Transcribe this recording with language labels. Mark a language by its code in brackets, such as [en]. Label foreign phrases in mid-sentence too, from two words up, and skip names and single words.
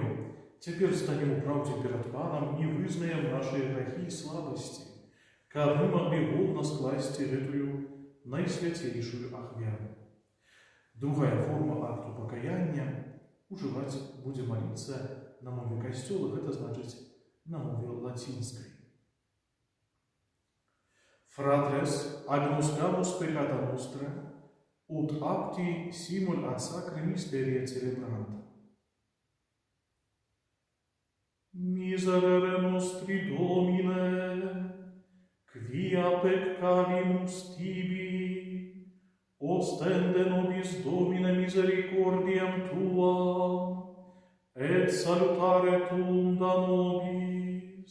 [be] Цяпер станем у праўдзе перад Панам і вызнаем нашыя грахі і слабасці, каб мы маглі годна скласці гэтую найсвяцейшую ахвяру. Другая форма акту пакаяння ужываць будзе маліцца на мове Касцёла, гэта значыць на мове лацінскай. [la] Fratres, agnoscamus peccata nostra, ut apti simul ad sacri mysteria celebranta. Miserere nostri Domine, quia peccavimus tibi, ostende nobis Domine misericordiam Tua, et salutare Tuum da nobis.